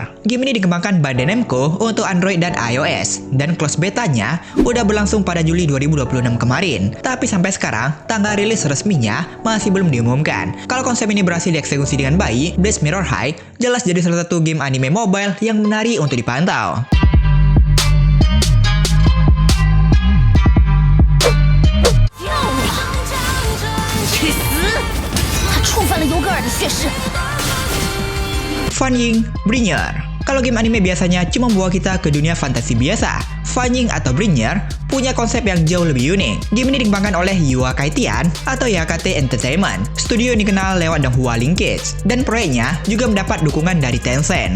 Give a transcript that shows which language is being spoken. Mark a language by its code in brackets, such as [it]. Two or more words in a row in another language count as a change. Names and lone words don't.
[id] Game ini dikembangkan Bandai Namco untuk Android dan iOS, dan [en] close betanya [id] udah berlangsung pada Juli 2026 kemarin. Tapi sampai sekarang, tanggal rilis resminya masih belum diumumkan. Kalau konsep ini berhasil dieksekusi dengan baik, Bleach Mirror High jelas jadi salah satu game anime mobile yang menarik untuk dipantau. [zh] 触犯了尤格尔的血誓。 [id] Fanning Bringer. Kalau game anime biasanya cuma membawa kita ke dunia fantasi biasa, Fanning atau Bringer punya konsep yang jauh lebih unik. Game ini dikembangkan oleh Yua Kaitian atau YKT Entertainment, studio yang dikenal lewat Donghua Linkage, dan proyeknya juga mendapat dukungan dari Tencent.